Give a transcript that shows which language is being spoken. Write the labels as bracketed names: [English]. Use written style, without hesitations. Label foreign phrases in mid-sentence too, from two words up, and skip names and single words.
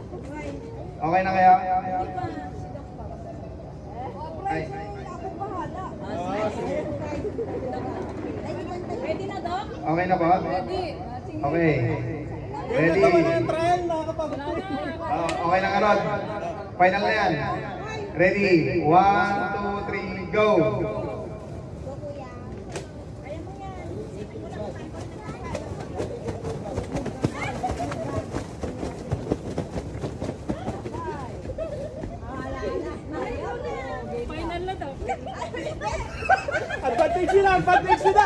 [Filipino] Okay na kayo? Ay. Oh, sige. Ready na, Doc? Okay na ba? [English] Ready. Okay. [Filipino] Yung [English] Ready? [Filipino] natawa na yung trial, nakakapagod. Okay na nga, Rod. Final na yan. [English] Ready? 1, 2, 3, go! Go, [Filipino] kuya. Ayan mo yan. Sipin mo lang kung saan ko Final na, Doc. [English] Advantage nila, advantage nila.